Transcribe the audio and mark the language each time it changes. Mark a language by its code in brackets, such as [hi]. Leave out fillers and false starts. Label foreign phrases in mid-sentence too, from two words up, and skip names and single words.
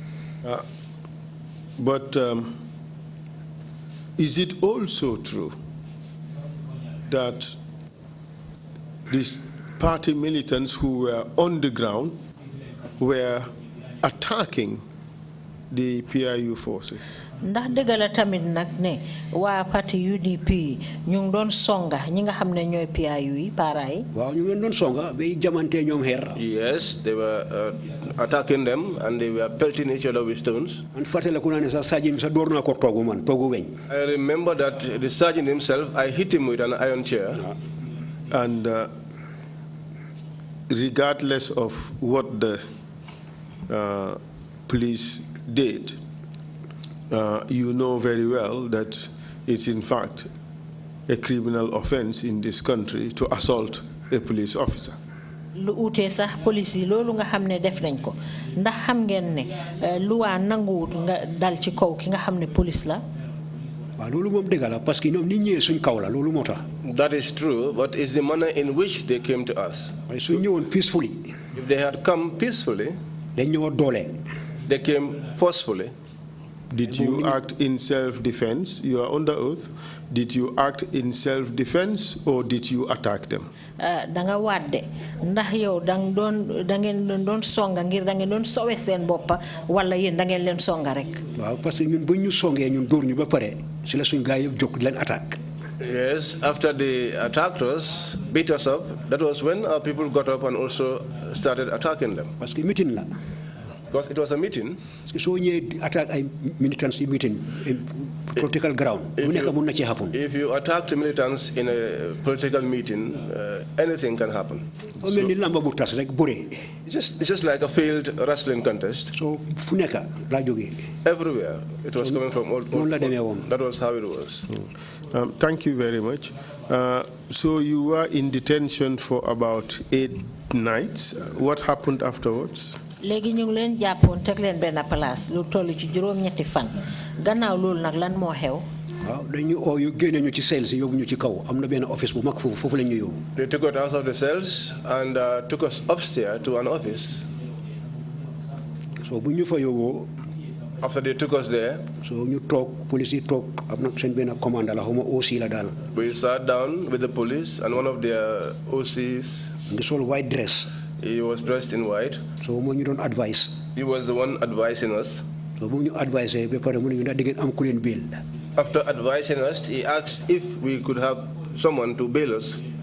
[en] But is it also true that these party militants who were on the ground were attacking the PIU forces? [wo] ndax dëgg la tamit nag ne waa parti UDP ñu ngi doon songa ñi nga xam ne ñooy PIU yi para yi. waaw ñu ngi doon songa ba jamante ñoom xeer. [en] Yes, they were attacking them and they were pelting each other with stones. [wo] man fàttaliku naa ne sax sergeant sa door naa ko toogu man toogu weñ. [en] I remember that the sergeant himself, I hit him with an iron chair. And regardless of what the police did, you know very well that it's in fact a criminal offense in this country to assault a police officer. [wo] Lu uté sax police yi loolu nga xamné def nañ ko ndax xam ngeen ne loi nanguwut nga dal ci kaw ki nga xamné police la. Loolu moom dëgg la [fr] parce que [wo] ñoom nit ñëwee suñ kaw la loolu moo tax. [en] That is true, but it's the manner in which they came to us. [wo] Suñ ñëwoon peacefully. [en] If they had come peacefully, [wo] dañ ñëw doole. [en] They came forcefully. Did you act in self-defense? You are under oath. Did you act in self-defense or did you attack them? [wo] Danga wadde ndax yow da ngeen doon songa ngir da ngeen doon sowe seen boppa wala yéen da ngeen leen songa rek. Waaw [fr] parce que [wo] ñun bu ñu songee ñun dóor ñu ba pare ci la suñu gaay yëpp jóg leen attaque. [en] Yes, after they attacked us, beat us up, that was when our people got up and also started attacking them. [fr] Parce que [wo] meeting la. [en] Because it was a meeting. So you attack a militants meeting in political ground. If you attack the militants in a political meeting, anything can happen. It's just like a failed wrestling contest. So everywhere. It was coming from all. That was how it was. Thank you very much. So you were in detention for about 8 nights. What happened afterwards? [wo] Léegi ñu ngi leen jàppoon teg leen benn place lu toll ci juróom-ñetti fan gannaaw loolu nag lan moo xew. waaw dañu oo yu génne ñu ci cells yóbbu ñu ci kaw am na benn office bu mag foofu la ñu yóbbu. [en] They took us out of the cells and took us upstairs to an office. [wo] So bu ñu fa yóbboo. [en] After they took us there. [wo] So ñu toog police yi toog am na seen benn commandant la xaw ma OC la daal. [en] We sat down with the police and one of their OCs. [wo] ngi sol [en] white dress. He was dressed in white. So you don't advise. He was the one advising us. So you advise bail. After advising us, he asked if we could have someone to bail us.